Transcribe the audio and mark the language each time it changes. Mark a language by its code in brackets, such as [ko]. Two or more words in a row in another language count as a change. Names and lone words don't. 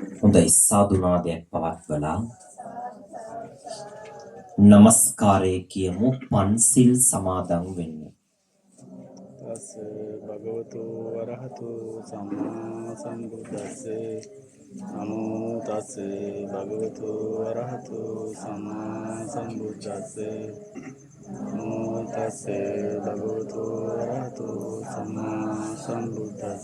[si] හොඳයි සාදුනාදයක් පවත්වලා নমස්කාරය කියමු පන්සිල් සමාදන් වෙන්න. [pi] තස් භගවතු වරහතු සම්මා සම්බුද්දස්ස නමෝ තස් භගවතු වරහතු සම්මා සම්බුද්දස්ස නමෝ තස් භගවතු වරහතු සම්මා සම්බුද්දස්ස